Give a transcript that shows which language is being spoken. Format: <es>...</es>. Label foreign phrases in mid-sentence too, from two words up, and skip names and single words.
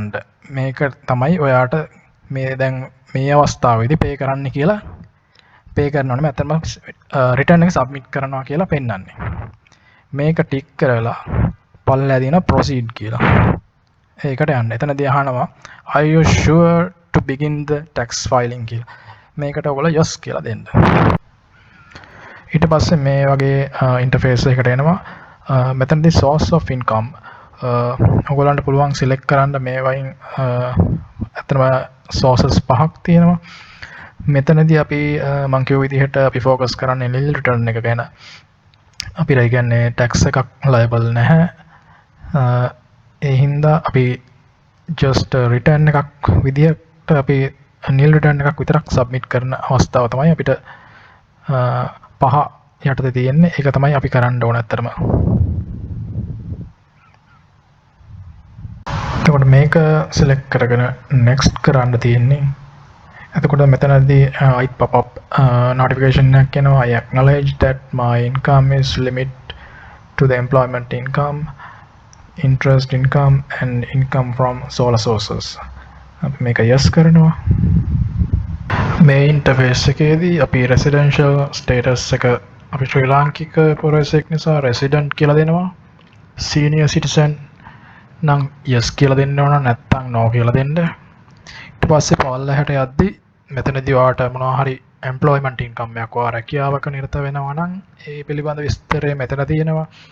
<si>මේක තමයි ඔයාට මේ දැන් මේ අවස්ථාවේදී පේ කරන්න කියලා පේ කරනවනේ මම ඇත්තටම රිටර්න් එක සබ්මිට් කරනවා කියලා පෙන්වන්නේ. මේක ටික් කරලා පල්ලෙහා තියෙන proceed කියලා. ඒකට යන්න. එතනදී අහනවා</si> <en>are you sure to begin the tax filing</en> <si>කියලා. මේකට ඔයගොල්ලෝ yes කියලා දෙන්න. ඊට පස්සේ මේ වගේ ඉන්ටර්ෆේස් එකකට එනවා. මෙතනදී</si> <en>source of income</en> <si>ඔයගොල්ලන්ට පුළුවන් සිලෙක්ට් කරන්න මේ වයින් ඇත්තටම sources පහක් තියෙනවා. මෙතනදී අපි මම කියව විදිහට අපි ફોකස් කරන්නේ</si> <en>nil return</en> <si>එක ගැන. අපිට ඒ කියන්නේ tax එකක් liable නැහැ. ඒ හින්දා අපි</si> <en>just return</en> <si>එකක් විදිහට අපි</si> <en>nil return</en> <si>එකක් විතරක් submit කරන අවස්ථාව තමයි අපිට පහ යටතේ තියෙන්නේ. ඒක තමයි අපි කරන්න ඕන ඇත්තටම. එතකොට මේක select කරගෙන next කරන්න තියෙන්නේ. එතකොට මෙතනදී</si> <en>it pop up notification</en> <si>එකක් එනවා.</si> <en>I acknowledge that my income is limited to the employment income, interest income and income from solar sources.</en> <si>අපි මේක yes කරනවා. මේ ඉන්ටර්ෆේස් එකේදී අපි</si> <en>residential status</en> <si>එක අපි ශ්‍රී ලාංකික පුරවැසියෙක් නිසා resident කියලා දෙනවා.</si> <en>senior citizen</en> <si>නම් yes කියලා දෙන්න ඕන, නැත්නම් no කියලා දෙන්න. ඊට පස්සේ පල්ලෙහාට යද්දි මෙතනදී ඔයාට මොනවා හරි employment income එකක් ඔයා රැකියාවක නිරත වෙනවා නම් ඒ පිළිබඳ විස්තරය මෙතන තියෙනවා.</si>